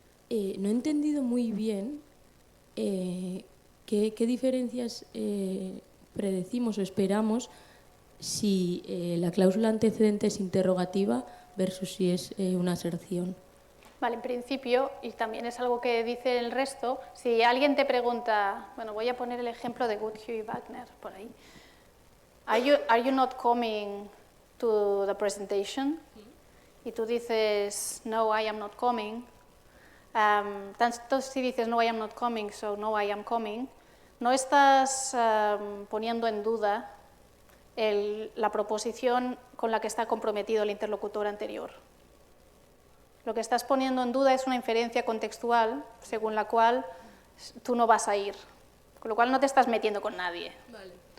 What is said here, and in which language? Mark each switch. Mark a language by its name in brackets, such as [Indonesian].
[Spanish] No he entendido muy bien qué diferencias predecimos o esperamos si la cláusula antecedente es interrogativa versus si es una aserción. Vale, en principio, y también es algo que dice el resto, si alguien te pregunta, bueno, voy a poner el ejemplo de Goodhue y Wagner por ahí. [English] Are you not coming to the presentation? [Spanish] Y tú dices, no, [English] I am not coming. [Spanish] Tanto si dices, no, [English] I am not coming, [Spanish] so no, [English] I am coming, [Spanish] no estás poniendo en duda la proposición con la que está comprometido el interlocutor anterior. Lo que estás poniendo en duda es una inferencia contextual según la cual tú no vas a ir, con lo cual no te estás metiendo con nadie. Vale.